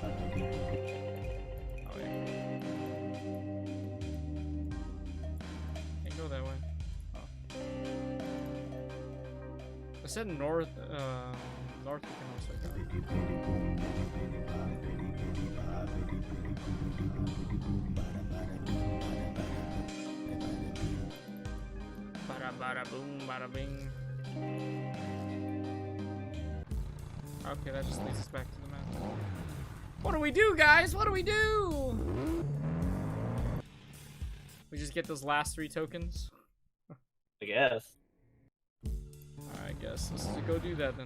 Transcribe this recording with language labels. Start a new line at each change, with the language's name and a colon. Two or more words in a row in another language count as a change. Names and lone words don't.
English: Oh yeah. Can't go that way. Oh. I said north, north we can also go. Bada Bada boom, bada bing. Okay, that just leads us back to the map. What do we do, guys? What do we do? We just get those last 3 tokens? I guess. I guess let's just go do that then.